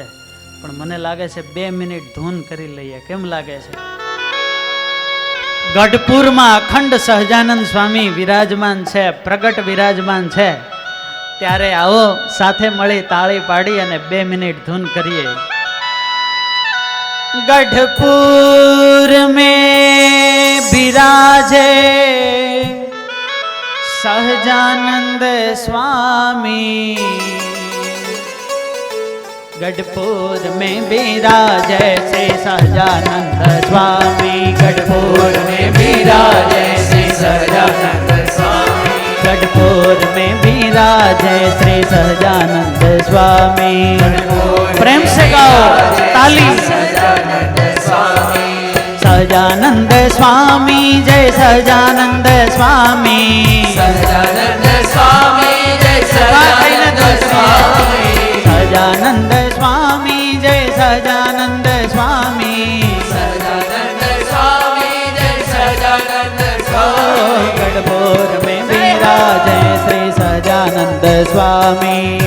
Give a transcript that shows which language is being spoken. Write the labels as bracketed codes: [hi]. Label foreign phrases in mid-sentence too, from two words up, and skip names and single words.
[gu] પણ મને લાગે છે 2 મિનિટ ધૂન કરી લઈએ. કેમ લાગે છે? ગઢપુરમાં અખંડ સહજાનંદ સ્વામી વિરાજમાન છે, પ્રગટ વિરાજમાન છે. ત્યારે આવો સાથે મળી તાળી પાડી અને 2 મિનિટ ધૂન કરીએ. [hi] गढ़पुर में विराजे सहजानंद स्वामी, गढ़पुर में विराजे से सहजानंद स्वामी, गढ़पुर में विराजे से सहजानंद स्वामी, गढ़पुर में विराजे श्री सहजानंद स्वामी. प्रेम से गाओ, ताली. सहजानंद स्वामी जय सहजानंद स्वामी, [gu] સહજાનંદ સ્વામી જય સહજાનંદ સ્વામી, [hi] सहजानंद स्वामी जय सहजानंद स्वामी, [gu] સહજાનંદ સ્વામી જય સહજાનંદ સ્વામી. [hi] गढ़पुर में विराजे श्री सहजानंद स्वामी.